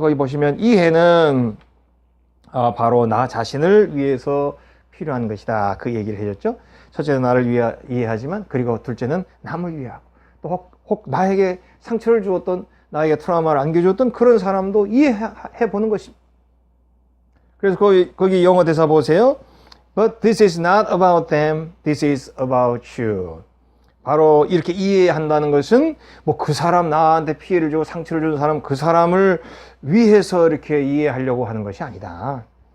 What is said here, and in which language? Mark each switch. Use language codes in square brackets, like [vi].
[ko] 거기 보시면 이해는 바로 나 자신을 위해서 필요한 것이다. 그 얘기를 해줬죠. 첫째는 나를 이해하지만 그리고 둘째는 남을 위하고 또 혹 나에게 상처를 주었던 나에게 트라우마를 안겨주었던 그런 사람도 이해해 보는 것입니다. 그래서 거기 영어 대사 보세요. [en] But this is not about them. This is about you. [ko] 바로 이렇게 이해한다는 것은 뭐 그 사람 나한테 피해를 주고 상처를 주는 사람 그 사람을 위해서 이렇게 이해하려고 하는 것이 아니다.